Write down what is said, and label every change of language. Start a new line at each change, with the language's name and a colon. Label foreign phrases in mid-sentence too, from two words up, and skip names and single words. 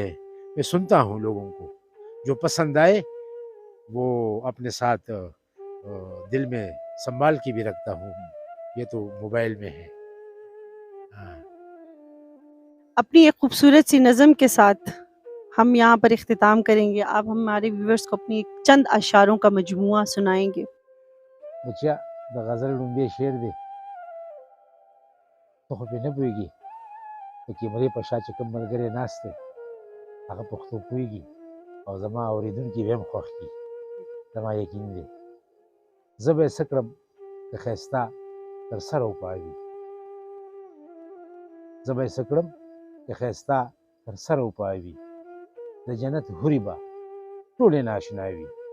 Urdu: میں سنتا ہوں لوگوں کو، جو پسند آئے وہ اپنے ساتھ دل میں سنبھال کے بھی رکھتا ہوں. یہ تو موبائل میں ہے. ہاں. اپنی ایک خوبصورت سی نظم کے ساتھ ہم یہاں پر اختتام کریں گے. آپ ہمارے ویورز کو اپنی چند اشعاروں کا مجموعہ سنائیں گے.
Pashto: بچیا د غزل لومبی شعر دی ته خو پرې نه پوهېږي. د کیمرې په شا چې کوم ملګری ناست دی هغه پښتو پوهېږي او زما اورېدونکي به هم خوښ کړي، زما یقین دی. زه به یې څه کړم که ښایسته تر سره وپاوي، زه به یې څه کړم که ښایسته تر سره وپاوي، د جنت حورې به ټولې ناشنا وي.